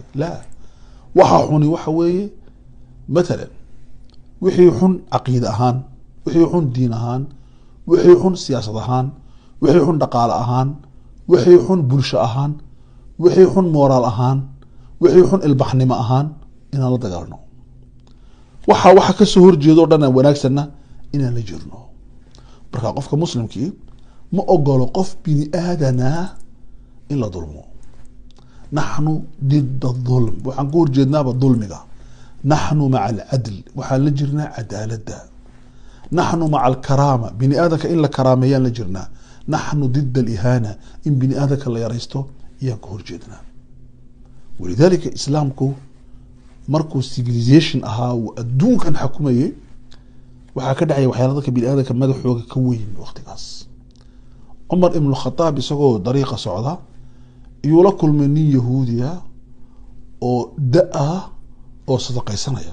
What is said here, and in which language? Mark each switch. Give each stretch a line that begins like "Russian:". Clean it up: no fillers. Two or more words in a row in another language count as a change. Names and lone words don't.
Somali: la, waxa xuni waxa weeye مثلا wixii xun aqeed ahaan, wixii xun diin ahaan, wixii xun siyaasad ahaan, wixii xun dhaqaale ahaan, wixii xun bulsho ahaan, wixii xun moraal ahaan, wixii xun ilbaxnimo ahaan inaan la dagaalno. waxa ka soo horjeedo dhan wanaagsanna inaan la jirno. marka qofka muslimkii ma ogolo qof bini aadana in la dulmo.
Arabic: نحن ضد الظلم,
Somali: waxaan ku horjeednaaba dulmiga.
Arabic: نحن مع العدل,
Somali: waxaan la jirnaa cadaaladda.
Arabic: نحن مع الكرامة,
Somali: bini aadamka in la karaameeyaan la jirnaa.
Arabic: نحن ضد الإهانة,
Somali: in bini aadamka la yaraysto iyaan ku horjeednaa. ولذلك islaamku markuu civilization ahaa uu adduunkan xukumayay, waxaa ka dhacay waxyaalo dadka bini aadamka madaxooga ka weyn waqtigaas. Umar ibn Khattab isagoo dariiqa socda iyuu la kulmay nin yahuudiya oo oo sadaqaysanaya.